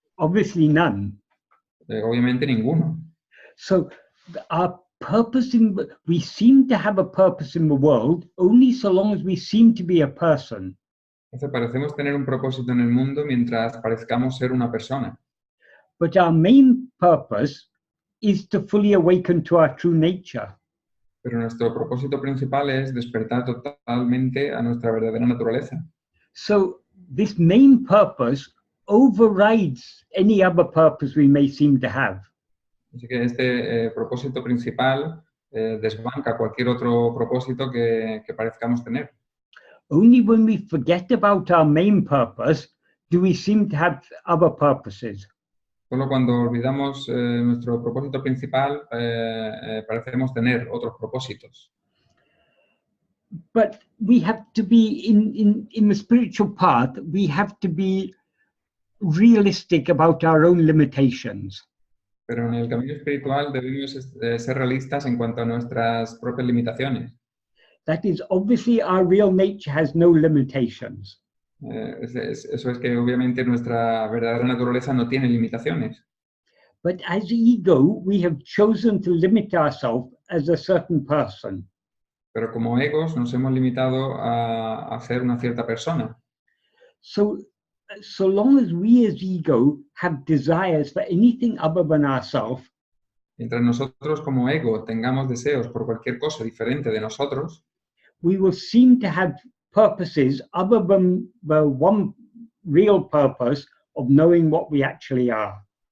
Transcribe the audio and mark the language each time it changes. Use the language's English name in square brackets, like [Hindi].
[English] Obviously none. [Spanish] Obviamente ninguno. [English] So our purpose we seem to have a purpose in the world only so long as we seem to be a person. [Spanish] Entonces parecemos tener un propósito en el mundo mientras parezcamos ser una persona. [English] But our main purpose is to fully awaken to our true nature. [Spanish] Pero nuestro propósito principal es despertar totalmente a nuestra verdadera naturaleza. [English] So this main purpose overrides any other purpose we may seem to have. [Spanish] Así que este propósito principal desbanca cualquier otro propósito que parezcamos tener. [English] Only when we forget about our main purpose do we seem to have other purposes. [Spanish] Solo cuando olvidamos nuestro propósito principal parecemos tener otros propósitos. [English] But we have to be in the spiritual path, we have to be realistic about our own limitations. [Spanish] Pero en el camino espiritual debemos ser realistas en cuanto a nuestras propias limitaciones. [English] That is, obviously our real nature has no limitations. [Spanish] Eso es que obviamente nuestra verdadera naturaleza no tiene limitaciones. [English] But as ego, we have chosen to limit ourselves as a certain person. [Spanish] Pero como egos nos hemos limitado a ser una cierta persona. [English] So long as we as ego have desires for anything other than ourselves, [Spanish] Mientras nosotros como ego tengamos deseos por cualquier cosa diferente de nosotros, [English] we will seem to have purposes other than the one real purpose of knowing what we actually are.